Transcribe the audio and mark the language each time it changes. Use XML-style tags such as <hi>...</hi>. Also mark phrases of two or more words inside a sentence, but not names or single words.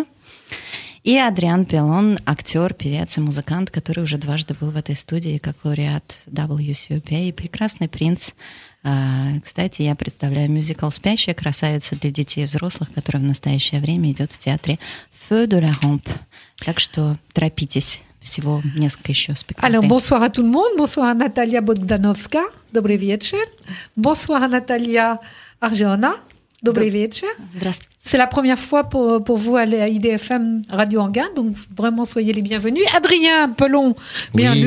<ru>И Адриан Пелон, актер, певец и музыкант, который уже 2 был в этой студии как лауреат WCOPA и прекрасный принц. Кстати, я представляю мюзикл «Спящая красавица» для детей и взрослых, который в настоящее время идет в театре Feux de la Rampe. Так что торопитесь, всего несколько еще спектаклей.</ru> <fr>Alors, bonsoir à tout le monde. Bonsoir à Natalia Bogdanovska.</fr> <pl>Dobry wieczór.</pl> <fr>Bonsoir à Natalia Arjona.</fr> <pl>Dobry wieczór.</pl> <ru>Здравствуйте.</ru> <fr>C'est la première fois pour vous à IDFM Radio Anguin, donc vraiment soyez les bienvenus. Adrien Pelon, bien Oui.</fr>